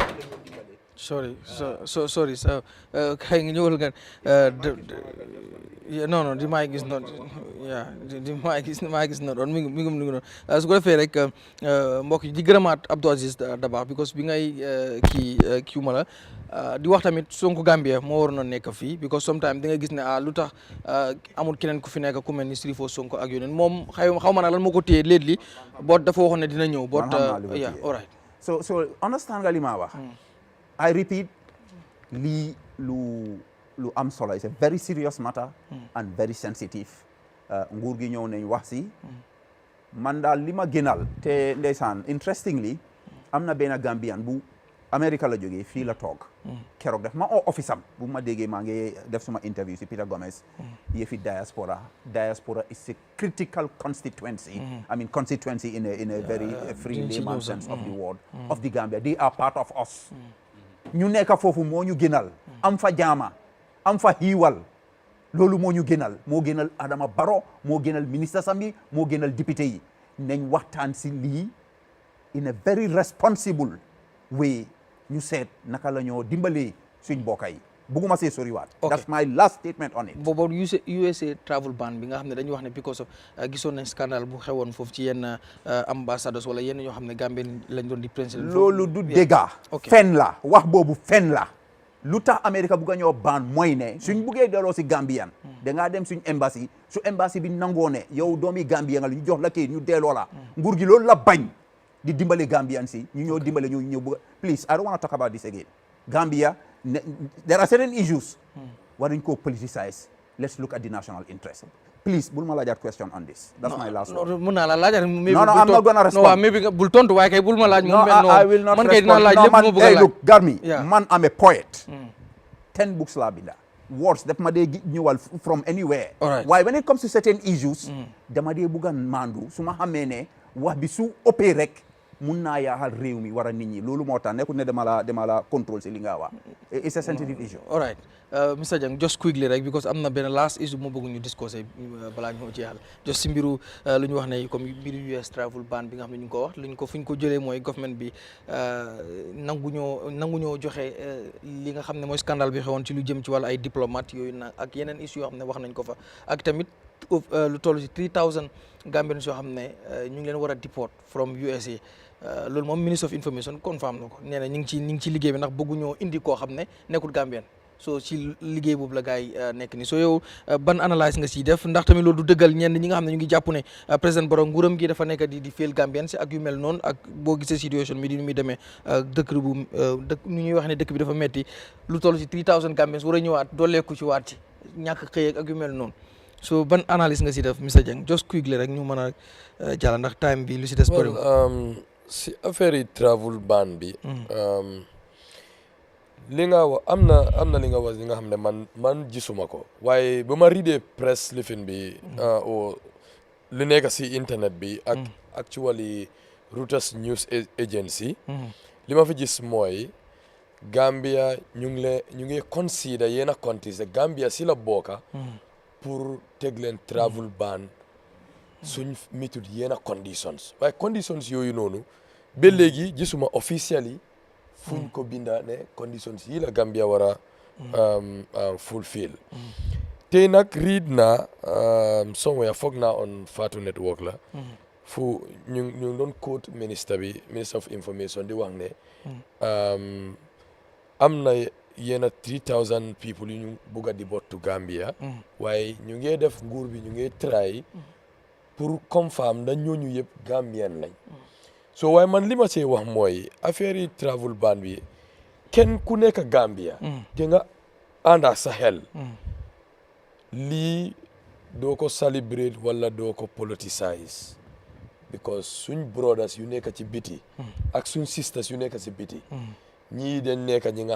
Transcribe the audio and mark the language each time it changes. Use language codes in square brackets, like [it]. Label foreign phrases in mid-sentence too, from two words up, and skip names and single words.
[wo] sorry kay nga ñëwal nga non di maa gis noonu di maa gis na doon mi ngi noonu su ko defee rek mbokk yi di gërëmaat Abdou Aziz Dabakh because bi ngay kii ma la di wax tamit Sonko Gambia moo waroon a nekk fii because sometimes da nga gis ne lu tax amul keneen ku fi nekk ku mel ni Sirifo Sonko ak yeneen moom xaw ma nag lan moo ko téye léegi boot dafa waxoon ne dina ñëw boot [en] yeah all right so understand [wo] nga li ma wax [en] I repeat [wo] lii lu am solo [en] it's a very serious matter and very sensitive [wo] nguur gi ñëw nañ wax si man daal li ma gënal te ndeysaan interestingly am na benn Gambian bu America la jógee fii la toog keroog def ma office am bu ma déggee maa ngi def suma interview si Peter Gomez yëfi [en] diaspora is a critical constituency I mean constituency in a very free layman sense of the word of the [wo] Gambia [en] they are part of us [wo] ñu nekk foofu moo ñu gënal am fa jaama am fa xiiwal loolu moo ñu gënal moo gënal Adama Barrow moo gënal ministre Sambi moo gënal député yi nañ waxtaan si lii [en] in a very responsible way [wo] ñu seet naka la ñoo dimbalee suñ mbokk yi bugguma see soriwaat [en] that's my last statement on it [wo] boobu USA [en] travel ban [wo] bi nga xam ne dañuy wax ne [en] because of [wo] gisoon nañ scandale bu xewoon foofu ci yenn ambassadeurs wala yenn ñoo xam ne Gambie lañ doon di président loolu du dégga fen la wax boobu fen la lu tax America bugg a ñoo ban mooy ne suñ buggee delloo si Gambian da ngaa dem suñ embassy su embassy bi nangoo ne yow doomi Gambien nga ñu jox la kii ñu delloo la nguur gi loolu la bañ di dimbale Gambians yi ñu ñëw dimbale ñu ñëw [en] please I don't want to talk about this again. Gambia there are certain issues [wo] waruñ ko [en] politicize. Let's look at the national interest. Please, [wo] bul ma laajaat [en] question on this. That's my last one. [wo] Mun naa la laajaat. [en] No, I'm not gonna respond. No, maybe [wo] bul tontu waaye kay bul ma laaj. [en] No, I will not respond. Hey, look, Garmi, man, I'm a poet. 10 books [wo] la binda. Words dama dee ñëwal [en] from anywhere. Waaye when it comes to certain issues, [wo] dama dee bugga mandu su ma xamee ne wax bi su ëppee rek mun naa yaaxal réew mi war a nit ñi loolu moo tax nekkul ne dama la contrôle si li nga wax. [en] It's a sensitive issue. All right. Mr. [wo] Jang, [en] just quickly [wo] rek because am na benn [en] last issue [wo] moo bëgg ñu discuter balaa ñu jeexal just si mbiru lu ñu wax ne comme mbiru US [en] travel ban [wo] bi nga xam ne ñu ngi ko wax luñ ko fu ñu ko jëlee mooy government bi nanguñoo joxe li nga xam ne mooy scandale bi xewoon ci lu jëm ci wàllu ay diplomate yooyu nag ak yeneen issue yoo xam ne wax nañ ko fa ak tamit lu toll si 3000 Gambians yoo xam ne ñu ngi leen war a deport [en] from USA. [wo] loolu moom [en] Minister of Information [wo] confirm na ko nee na ñu ngi ci liggéey bi ndax bëgguñoo indi koo xam ne nekkul Gambien so ci liggéey boobu la gars yi nekk ni so yow ban analyse nga siy def ndax tamit loolu du dëggal ñenn ñi nga xam ne ñu ngi jàpp ne président Barrow nguuram gi dafa nekk di fail Gambien si ak yu mel noonu ak boo gisee situation bi ni muy demee dëkk nu ñuy wax ne dëkk bi dafa metti lu toll ci 3000 Gambiens war a ñëwaat dooleeku ci waat ci ñàkk xëy ak yu mel noonu so ban analyse nga si def Mr. Jang [en] just quickly [wo] rek ñu mën a jàll ndax time bi lu si des bëri si affaire yi [en] travel ban [wo] bi li nga wax am na li nga wax li nga xam ne man gisuma ko waaye ba ma readee press lifin bi li nekk si internet bi ak [en] actually Reuters news agency [wo] li ma fi gis mooy Gambia ñu ngi consider yenn countries Gambia si la bokka pour teg leen [en] travel ban [wo] suñ mitud yenn conditions waaye conditions yooyu noonu ba léegi gisuma officially fuñ ko binda ne conditions yi la Gambia war a fulfill tey nag read na somewhere foog naa on Fatu Network la fu ñu doon quote [en] minister of information [wo] di wax ne am na yenn [en] 3000 people [wo] yu ñu bugg a [en] deport to Gambia [wo] waaye ñu ngi def nguur bi ñu ngi try pour confirm na ñooñu yëpp Gambien lañ so waaye man li ma see wax mooy affaire yi [en] travel ban [wo] bi kenn ku nekk Gambia te nga ànda sa xel lii doo ko celebrate wala doo ko politicize because suñ brothers yu nekk ci biti ak suñ sisters yu nekk ci biti ñii dañ nekk ñi nga